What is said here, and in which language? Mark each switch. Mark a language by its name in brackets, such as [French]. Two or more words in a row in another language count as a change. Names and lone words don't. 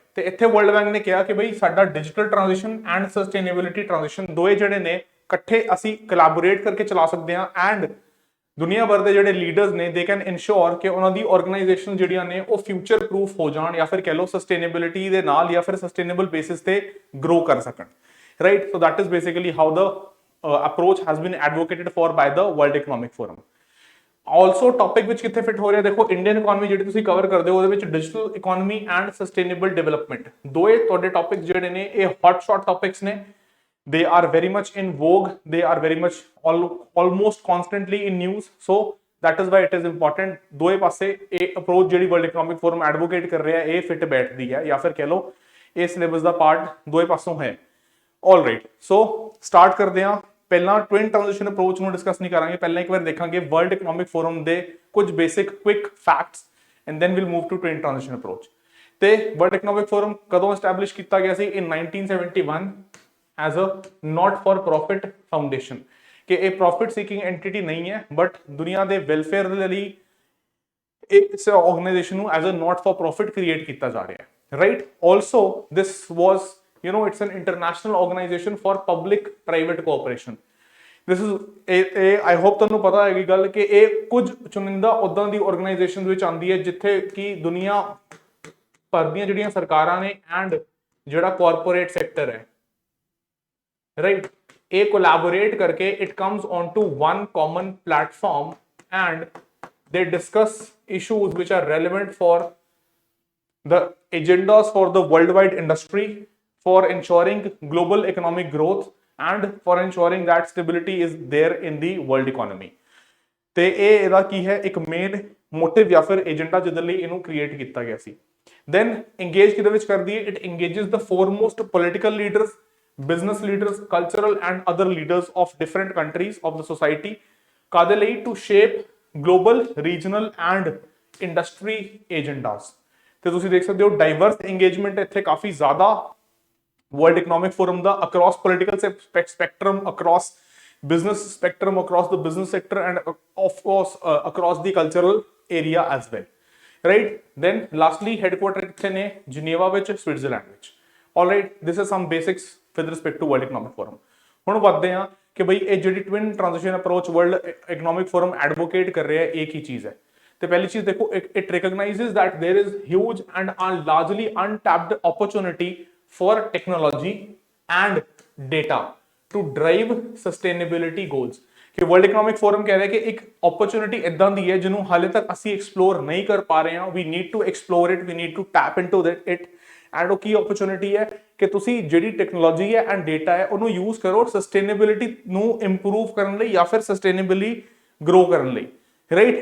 [Punjabi] ਤੇ ਇੱਥੇ ਵਰਲਡ ਬੈਂਕ ਨੇ ਕਿਹਾ ਕਿ ਬਈ ਸਾਡਾ [English] digital transition and sustainability transition [Punjabi] ਦੋਏ ਜਿਹੜੇ ਨੇ ਇਕੱਠੇ ਅਸੀਂ ਕੋਲੈਬੋਰੇਟ ਕਰਕੇ ਚਲਾ ਸਕਦੇ ਹਾਂ ਐਂਡ ਦੁਨੀਆ ਭਰ ਦੇ ਜਿਹੜੇ ਲੀਡਰਸ ਨੇ [English] they can ensure [Punjabi] ਕਿ ਉਹਨਾਂ ਦੀ ਆਰਗੇਨਾਈਜੇਸ਼ਨ ਜਿਹੜੀਆਂ ਨੇ ਉਹ [English] future proof [Punjabi] ਹੋ ਜਾਣ ਜਾਂ ਫਿਰ ਕਹ ਲਓ ਸਸਟੇਨੇਬਿਲਿਟੀ ਦੇ ਨਾਲ ਜਾਂ ਫਿਰ [English] sustainable basis [Punjabi] ਤੇ ਗਰੋ ਕਰ ਸਕਣ, ਰਾਈਟ। [English] so that is basically how the approach has been advocated for by the World Economic Forum। also topic [Punjabi] ਵਿੱਚ ਕਿੱਥੇ ਫਿਟ ਹੋ ਰਿਹਾ, ਦੇਖੋ [English] Indian economy [Punjabi] ਜਿਹੜੀ ਤੁਸੀਂ ਕਵਰ ਕਰਦੇ ਹੋ ਉਹਦੇ ਵਿੱਚ [English] digital economy and sustainable development [Punjabi] ਦੋਏ ਤੁਹਾਡੇ ਟੌਪਿਕ ਜਿਹੜੇ ਨੇ ਇਹ [English] hot shot topics [Punjabi] ਨੇ। [English] they are very much in vogue, they are very much almost constantly in news, so that is why it is important। [Punjabi] ਦੋਏ ਪਾਸੇ ਇਹ ਅਪਰੋਚ ਜਿਹੜੀ ਵਰਲਡ ਇਕਨੋਮਿਕ ਫੋਰਮ ਐਡਵੋਕੇਟ ਕਰ ਰਿਹਾ ਇਹ ਫਿਟ ਬੈਠਦੀ ਹੈ ਜਾਂ ਫਿਰ ਕਹਿ ਲਓ ਇਹ ਸਿਲੇਬਸ ਦਾ ਪਾਰਟ ਦੋਏ ਪਾਸੋਂ ਹੈ। [English] alright, so start [Punjabi] ਕਰਦੇ ਹਾਂ। ਪਹਿਲਾਂ [English] twin transition approach [Punjabi] ਨੂੰ ਡਿਸਕਸ ਨਹੀਂ ਕਰਾਂਗੇ, ਪਹਿਲਾਂ ਇੱਕ ਵਾਰ ਦੇਖਾਂਗੇ ਵਰਲਡ ਇਕਨੋਮਿਕ ਫੋਰਮ ਦੇ ਕੁਝ [English] basic quick facts and then we'll move to twin transition approach. [Punjabi] ਤੇ ਵਰਲਡ ਇਕਨੋਮਿਕ ਫੋਰਮ ਕਦੋਂ ਐਸਟੈਬਲਿਸ਼ ਕੀਤਾ ਗਿਆ ਸੀ? [English] in 1971 as a not for profit foundation. [Punjabi] ਕਿ ਇਹ [English] profit seeking entity [Punjabi] ਨਹੀਂ ਹੈ ਬਟ ਦੁਨੀਆ ਦੇ ਵੈਲਫੇਅਰ ਦੇ ਲਈ ਇਸ ਆਰਗੇਨਾਈਜੇਸ਼ਨ ਨੂੰ [English] as a not for profit [Punjabi] ਕ੍ਰੀਏਟ ਕੀਤਾ ਜਾ ਰਿਹਾ ਹੈ, ਰਾਈਟ। [English] also this was it's an international organization for public private cooperation। this is I hope [Punjabi] ਤੁਹਾਨੂੰ ਪਤਾ ਹੈਗੀ ਗੱਲ ਕਿ ਇਹ ਕੁਝ ਚੁਣਿੰਦਾ ਉਦਾਂ ਦੀ ਆਰਗੇਨਾਈਜੇਸ਼ਨਸ ਵਿੱਚ ਆਉਂਦੀ ਹੈ ਜਿੱਥੇ ਕਿ ਦੁਨੀਆ ਭਰ ਦੀਆਂ ਜਿਹੜੀਆਂ ਸਰਕਾਰਾਂ ਨੇ ਐਂਡ ਜਿਹੜਾ ਕਾਰਪੋਰੇਟ ਸੈਕਟਰ ਹੈ, ਰਾਈਟ, ਇਹ ਕੋਲੈਬੋਰੇਟ ਕਰਕੇ [English] it comes on to one common platform and they discuss issues which are relevant for the agendas for the worldwide industry, for ensuring global economic growth and for ensuring that stability is there in the world economy। [Punjabi] ਤੇ ਇਹ ਇਹਦਾ ਕੀ ਹੈ, ਇੱਕ [English] main motive [Punjabi] ਜਾਂ ਫਿਰ ਏਜੰਡਾ ਜਿਹਦੇ ਲਈ ਇਹਨੂੰ ਕ੍ਰੀਏਟ ਕੀਤਾ ਗਿਆ ਸੀ। [English] then engage [Punjabi] ਕਿਹਦੇ ਵਿੱਚ ਕਰਦੀ ਹੈ? [English] it engages the foremost political leaders, business leaders, cultural and other leaders of different countries of the society. [Punjabi] ਕਾਦੇ ਲਈ? [English] to shape global, regional and industry agendas. [Punjabi] ਤੇ ਤੁਸੀਂ ਦੇਖ ਸਕਦੇ ਹੋ [English] diverse engagement [Punjabi] ਇੱਥੇ ਕਾਫੀ ਜ਼ਿਆਦਾ [English] World Economic Forum ਦਾ across political spectrum, across business spectrum, across the business sector and of course across the cultural area as well, right। Then lastly [Punjabi] headquarter ਕਿੱਥੇ ਨੇ? ਜਿਨੇਵਾ ਵਿੱਚ, ਸਵਿਟਜ਼ਰਲੈਂਡ ਵਿੱਚ। [English] alright, this is some basics with respect to World Economic Forum। [Punjabi] ਹੁਣ ਵੱਧਦੇ ਹਾਂ ਕਿ ਬਈ ਇਹ ਜਿਹੜੀ ਟਵਿਨ ਟ੍ਰਾਂਜੀਸ਼ਨ ਅਪਰੋਚ ਵਰਲਡ ਇਕਨੋਮਿਕ ਫੋਰਮ ਐਡਵੋਕੇਟ ਕਰ ਰਿਹਾ ਹੈ ਇਹ ਕੀ ਚੀਜ਼ ਹੈ। ਤੇ ਪਹਿਲੀ ਚੀਜ਼ ਦੇਖੋ, [English] it recognizes that there is huge and largely untapped opportunity for technology and data to drive sustainability goals। [Punjabi] ਕਿ ਵਰਲਡ ਇਕਨੋਮਿਕ ਫੋਰਮ ਕਹਿ ਰਿਹਾ ਕਿ ਇੱਕ ਓਪਰਚੁਨਿਟੀ ਇਦਾਂ ਦੀ ਹੈ ਜਿਹਨੂੰ ਹਾਲੇ ਤੱਕ ਅਸੀਂ ਐਕਸਪਲੋਰ ਨਹੀਂ ਕਰ ਪਾ ਰਹੇ ਹਾਂ। [English] we need to explore it, we need to tap into it and [Punjabi] ਉਹ ਕੀ ਓਪਰਚੁਨਿਟੀ ਹੈ ਕਿ ਤੁਸੀਂ ਜਿਹੜੀ ਟੈਕਨੋਲੋਜੀ ਹੈ ਐਂਡ ਡੇਟਾ ਹੈ ਉਹਨੂੰ ਯੂਜ਼ ਕਰੋ ਸਸਟੇਨੇਬਿਲਿਟੀ ਨੂੰ ਇੰਪਰੂਵ ਕਰਨ ਲਈ ਜਾਂ ਫਿਰ ਸਸਟੇਨੇਬਲੀ ਗਰੋ ਕਰਨ ਲਈ, ਰਾਈਟ।